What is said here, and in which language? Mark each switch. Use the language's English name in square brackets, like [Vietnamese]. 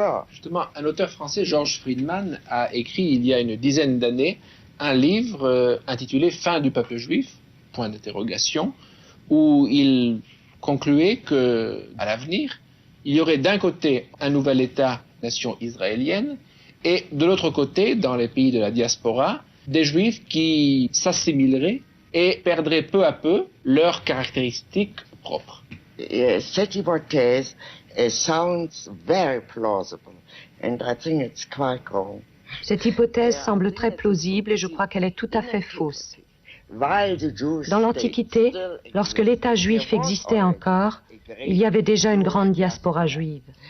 [French] Justement, un auteur français, Georges Friedman, a écrit il y a une dizaine d'années un livre intitulé « Fin du peuple juif », point d'interrogation, où il concluait qu'à l'avenir, il y aurait d'un côté un nouvel État-nation israélienne et de l'autre côté, dans les pays de la diaspora, des Juifs qui s'assimileraient et perdraient peu à peu leurs caractéristiques propres. Cette hypothèse [English] sounds very plausible, and I think it's quite wrong. [French] Cette hypothèse semble très plausible et je crois qu'elle est tout à fait fausse. Dans l'Antiquité, lorsque l'État juif existait encore, il y avait déjà une grande diaspora juive.